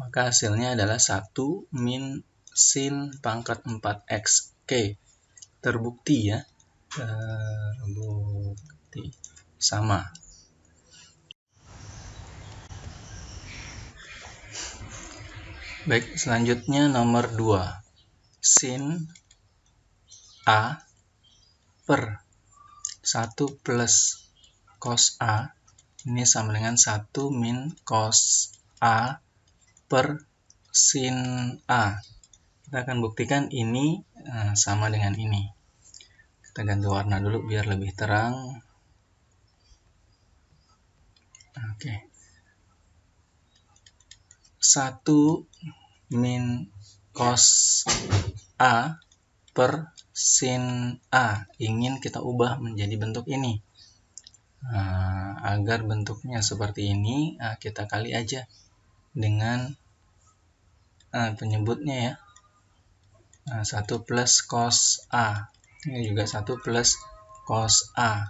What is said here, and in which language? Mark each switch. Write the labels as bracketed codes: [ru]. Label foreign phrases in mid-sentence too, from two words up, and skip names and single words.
[id] Maka hasilnya adalah 1 min sin pangkat 4x. Oke, terbukti ya. Terbukti. Sama. Baik, selanjutnya nomor 2. Sin A per 1 plus cos A ini sama dengan 1 min cos A per sin A. Kita akan buktikan ini sama dengan ini. Kita ganti warna dulu biar lebih terang. Oke. 1 min cos A per sin A ingin kita ubah menjadi bentuk ini. Agar bentuknya seperti ini, kita kali aja dengan penyebutnya ya. 1 plus cos A. Ini juga 1 plus cos A.